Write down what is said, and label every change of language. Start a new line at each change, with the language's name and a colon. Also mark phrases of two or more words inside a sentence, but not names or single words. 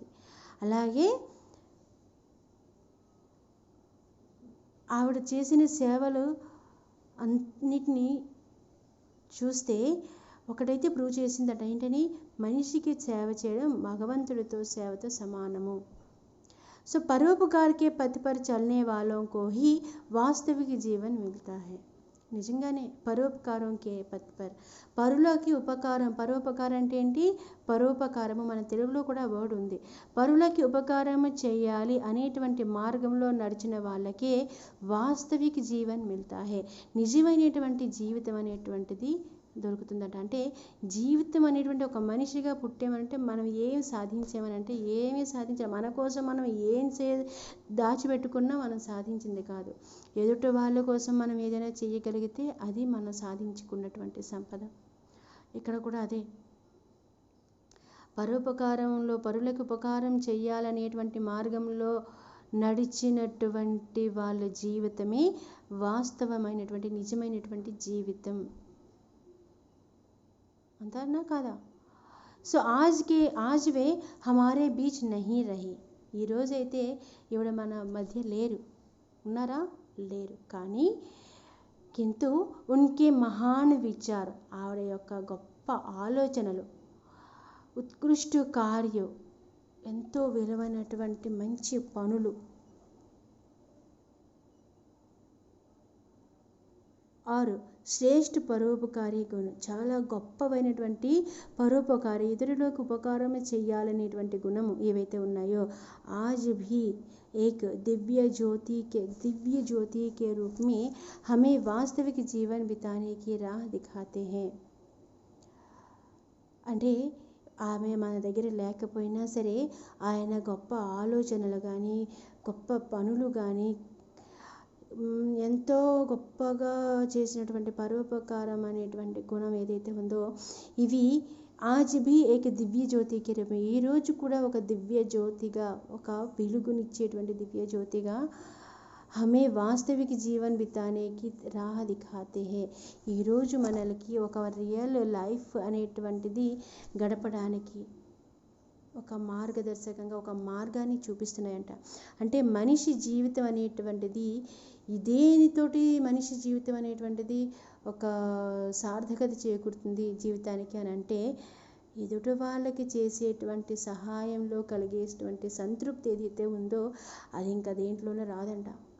Telugu: అలాగే ఆవిడ చేసిన సేవలు అన్నిటినీ చూస్తే ఒకటైతే ప్రూవ్ చేసిందట. ఏంటని? మనిషికి సేవ చేయడం భగవంతుడితో సేవతో సమానము.
Hindi: సో పరోపकार के पथ पर चलने वालों को ही वास्तविक जीवन मिलता है.
Telugu: నిజంగానే పరోపకారం
Hindi: के पथ पर,
Telugu: పరులకి ఉపకారం. పరోపకారం అంటే ఏంటి? పరోపకారము. మన తెలుగులో కూడా వర్డ్ ఉంది. పరులకి ఉపకారం చేయాలి అనేటువంటి మార్గంలో నడిచిన వాళ్ళకే
Hindi: वास्तविक जीवन मिलता है,
Telugu: నిజమైనటువంటి జీవితం అనేటువంటిది దొరుకుతుందట. అంటే జీవితం అనేటువంటి ఒక మనిషిగా పుట్టామంటే మనం ఏం సాధించామనంటే ఏమీ సాధించాం. మన కోసం మనం ఏం దాచిపెట్టుకున్నా మనం సాధించింది కాదు. ఎదుటి వాళ్ళ కోసం మనం ఏదైనా చేయగలిగితే అది మనం సాధించుకున్నటువంటి సంపద. ఇక్కడ కూడా అదే, పరోపకారంలో పరులకు ఉపకారం చేయాలనేటువంటి మార్గంలో నడిచినటువంటి వాళ్ళ జీవితమే వాస్తవమైనటువంటి నిజమైనటువంటి జీవితం. అంతేనా కాదా?
Hindi: సో आज वे हमारे बीच नहीं रही.
Telugu: ఈరోజైతే ఈవిడ మన మధ్య లేరు. ఉన్నారా? లేరు. కానీ
Hindi: किंतु उनके महान विचार,
Telugu: ఆవిడ యొక్క గొప్ప ఆలోచనలు, ఉత్కృష్ట కార్యం, ఎంతో విలువైనటువంటి మంచి పనులు, ఆరు శ్రేష్ఠ పరోపకారి గుణం, చాలా గొప్పవైనటువంటి పరోపకారి, ఇతరులకు ఉపకారం చేయాలనేటువంటి గుణము ఏవైతే ఉన్నాయో
Hindi: आज भी एक दिव्य ज्योति के रूप में हमें वास्तविक जीवन बिताने की राह दिखाते हैं.
Telugu: అంటే ఆమె మన దగ్గర లేకపోయినా సరే ఆయన గొప్ప ఆలోచనలు కానీ గొప్ప పనులు కానీ ఎంతో గొప్పగా చేసినటువంటి పరోపకారం అనేటువంటి గుణం ఏదైతే ఉందో ఇవి
Hindi: आज भी एक दिव्य ज्योति के रूप,
Telugu: ఈరోజు కూడా ఒక దివ్య జ్యోతిగా, ఒక వెలుగునిచ్చేటువంటి దివ్య జ్యోతిగా
Hindi: हमें वास्तविक जीवन बिताने की राह दिखाते हैं,
Telugu: ఈరోజు మనకి ఒక
English: real life
Telugu: అనేటువంటిది గడపడానికి ఒక మార్గదర్శకంగా ఒక మార్గాన్ని చూపిస్తున్నాయంట. అంటే మనిషి జీవితం అనేటువంటిది ఇదేనితోటి మనిషి జీవితం అనేటువంటిది ఒక సార్థకత చేకూరుతుంది జీవితానికి అని అంటే ఎదుటి వాళ్ళకి చేసేటువంటి సహాయంలో కలిగేటువంటి సంతృప్తి ఏదైతే ఉందో అది ఇంకా దేంట్లోనే రాదంట.